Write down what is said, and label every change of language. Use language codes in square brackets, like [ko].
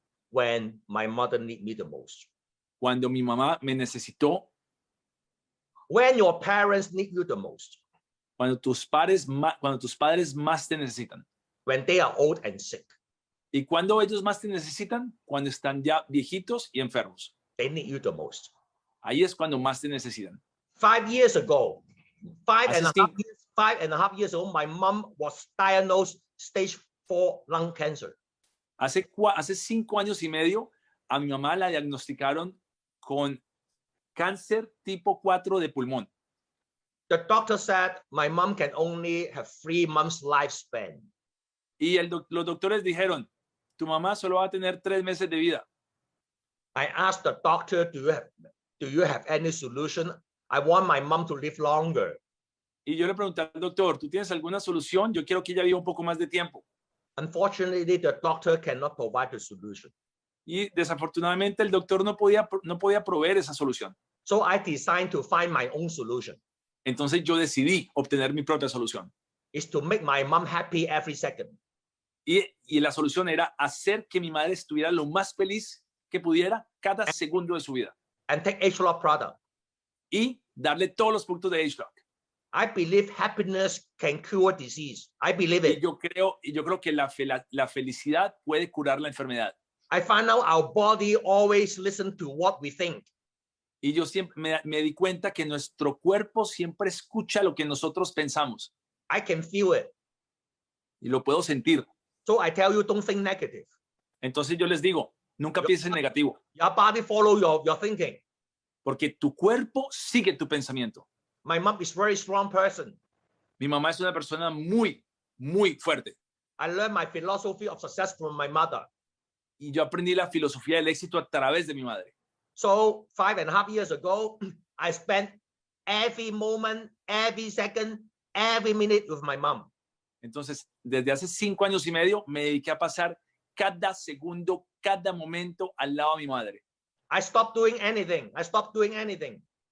[en] when my mother need me the most. [es] Cuando mi mamá me necesitó, [en] When your parents need you the most. [es] cuando tus padres más te necesitan. [en] When they are old and sick. [es] ¿Y cuando ellos más te necesitan? Cuando están ya viejitos y enfermos. [en] They need you the most. [es] Ahí es cuando más te necesitan. [en] 5 years ago, five and a half years ago, my mom was diagnosed stage 4 lung cancer. [es] Hace 5 años y medio, a mi mamá la diagnosticaron con cáncer tipo 4 de pulmón. [en] The doctor said my mom can only have 3 months lifespan. [es] Y los doctores dijeron, tu mamá solo va a tener 3 meses de vida. [en] I asked the doctor, do you have any solution? I want my mom to live longer. [es] Y yo le pregunté al doctor, ¿tú tienes alguna solución? Yo quiero que ella viva un poco más de tiempo. [en] Unfortunately, the doctor cannot provide the solution. [es] Y desafortunadamente el doctor no podía proveer esa solución. [en] So I decided to find my own solution. [es] Entonces yo decidí obtener mi propia solución. [en] Is to make my mom happy every second. [es] Y la solución era hacer que mi madre estuviera lo más feliz que pudiera cada segundo de su vida. [en] And take H-Lock product. [es] Y darle todos los puntos de H-Lock. [en] I believe happiness can cure disease. I believe it. [es] Y yo creo que la felicidad puede curar la enfermedad. [en] I find out our body always listen to what we think. [es] Y yo siempre me di cuenta que nuestro cuerpo siempre escucha lo que nosotros pensamos. [en] I can feel it. [es] Y lo puedo sentir. [en] So I tell you, don't think negative. [es] Entonces yo les digo, nunca pienses en negativo. [en] Your body follow your thinking. [es] Porque tu cuerpo sigue tu pensamiento. [en] My mom is very strong person. [es] Mi mamá es una persona muy, muy fuerte. [en] I learned my philosophy of success from my mother. [es] Y yo aprendí la filosofía del éxito a través de mi madre. [en] So 5.5 years ago, I spent every moment, every second, every minute with my mom. [es] Entonces, desde hace 5 años y medio, me dediqué a pasar cada segundo, cada momento al lado de mi madre. [en] I stopped doing anything. I stopped doing anything.